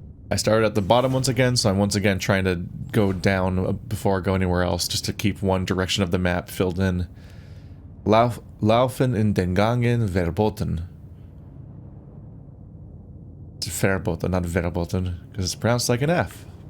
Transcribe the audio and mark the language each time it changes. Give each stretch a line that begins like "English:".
English: I started at the bottom once again, so I'm once again trying to go down before I go anywhere else, just to keep one direction of the map filled in.
German: Laufen in den Gangen verboten.
English: It's verboten, not verboten, because it's pronounced like an F.